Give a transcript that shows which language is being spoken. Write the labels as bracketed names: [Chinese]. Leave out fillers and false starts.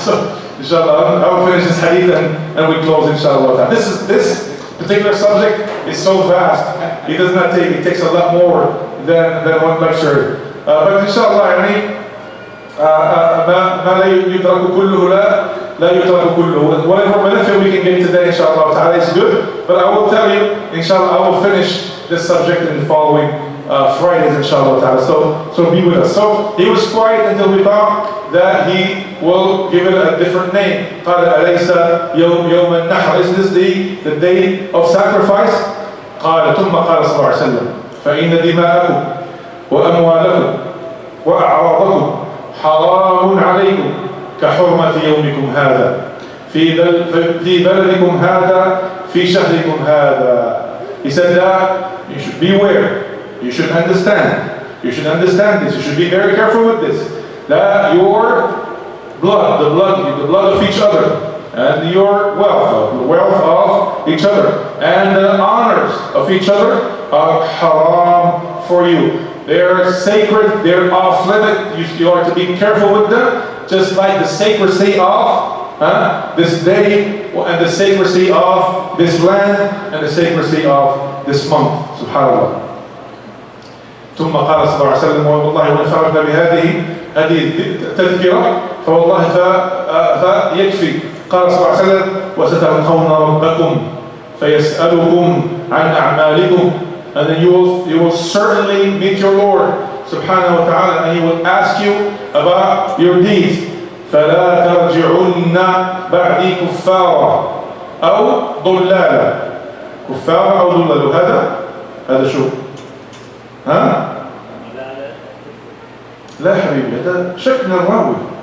[English] So inshallah, I will finish this hadith and we close inshallah. This particular subject is so vast. It does not take. It takes a lot more than one lecture. [Arabic] But inshallah, ما لا يدرك كله لا يترك كله. [English] Whatever benefit we can get today, inshallah ta'ala, is good. But I will tell you, inshallah, I will finish this subject in the following Fridays, inshallah ta'ala. So be with us. So he was quiet until we thought that he will give it a different name. [Arabic] قال أليس يوم النحر? [English] Isn't this the day of sacrifice? [Arabic] قال ثم قال صلى الله عليه وسلم فإن دماءكم وأموالكم وأعراضكم حرام عليكم كحرمة يومكم هذا في بلدكم هذا في شهركم هذا. [English] He said that you should beware, you should understand this, you should be very careful with this, that your blood, the blood of each other, and your wealth, the wealth of each other, and the honors of each other are haram for you. They're sacred, they're off limit, you are to be careful with them, just like the sacredcy of this day, and the sacredcy of this land, and the sacredcy of this month. Subhanallah. [Arabic] ثم قال صلى الله عليه وسلم والله وإن خرجنا بهذه التذكرة فوالله فيكفي. قال صلى الله عليه وسلم وستلقون ربكم فيسألكم عن أعمالكم, [English] and then you will certainly meet your Lord subhanahu wa ta'ala, and he will ask you about your deeds. [Arabic] فلا ترجعن بعدي كفارا أو ضلالا. كفارا أو ضلالا. هذا شو؟ ها؟ لا حبيبي, هذا شكل الراوي.